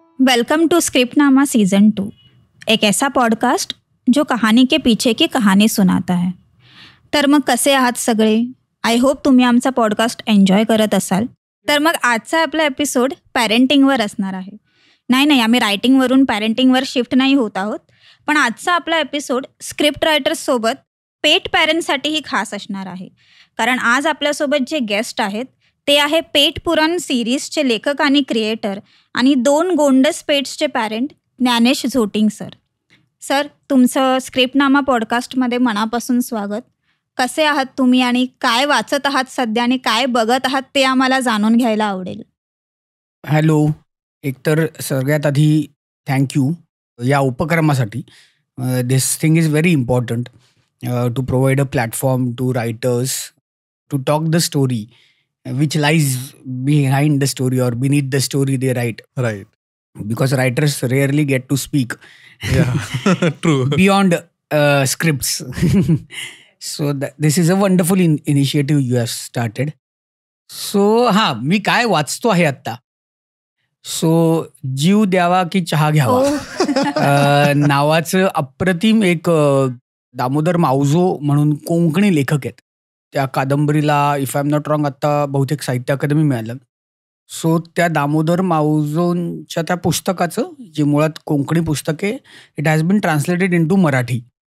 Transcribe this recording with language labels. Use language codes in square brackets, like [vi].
[hi] Welcome to स्क्रिप्टनामा season 2, एक ऐसा podcast जो कहाणी के पीछे की कहाणी सुनाता है। [mr] तर मग कसे आहात सगळे? [en] I hope [mr] तुम्ही आमचा पॉडकास्ट एन्जॉय करत असाल. तर मग आजचा आपला एपिसोड पॅरेंटिंगवर असणार आहे. नाही, आम्ही रायटिंगवरून पॅरेंटिंगवर शिफ्ट नाही होत आहोत, पण आजचा आपला एपिसोड स्क्रिप्ट रायटर्ससोबत पेट पॅरेंट्ससाठीही खास असणार आहे. कारण आज आपल्यासोबत जे गेस्ट आहेत ते आहे पेट पुराण सिरीजचे लेखक आणि क्रिएटर आणि 2 गोंडस पेट्सचे parent Gyanesh Zoting sir. Sir, तुमचं स्क्रिप्टनामा पॉडकास्टमध्ये मनापासून स्वागत. कसे आहात तुम्ही आणि काय वाचत आहात सध्या आणि काय बघत आहात ते आम्हाला जाणून घ्यायला आवडेल. हॅलो. एकतर सगळ्यात आधी थँक्यू या उपक्रमासाठी. [en] This thing is very important to provide a platform to writers to talk the story which lies behind the story or beneath the story they write. Right. Because writers rarely get to speak. Yeah, true. Beyond scripts. So this is a wonderful initiative you have started. [mr] So मी काय वाचतो आहे आता. So जीव द्यावा की चहा घ्यावा नावाचं अप्रतिम एक दामोदर मावजो म्हणून कोंकणी लेखक आहेत. त्या कादंबरीला [en] if I am not wrong [mr] आत्ता बहुतेक साहित्य अकादमी मिळालं. सो त्या दामोदर मावजोंच्या त्या पुस्तकाचं जे मुळात कोंकणी पुस्तक आहे, [en] It has been translated into Marathi.